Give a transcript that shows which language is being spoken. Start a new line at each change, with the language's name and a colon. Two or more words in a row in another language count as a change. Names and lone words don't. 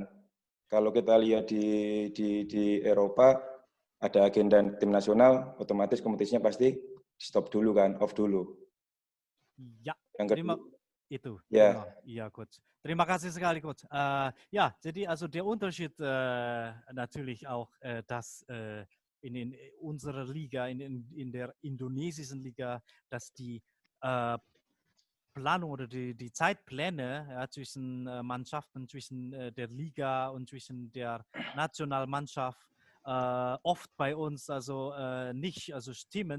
Indonesian: Kalau kita lihat di Eropa ada agenda tim nasional, otomatis kompetisinya pasti stop dulu kan, off dulu. Ya, ja, Coach. Terima kasih sekali, Coach.
German: Ja, jadi also der Unterschied natürlich auch, dass in unserer Liga, in der indonesischen Liga, dass die Planung oder die Zeitpläne zwischen Mannschaften, zwischen der Liga und zwischen der Nationalmannschaft oft bei uns nicht stimmen.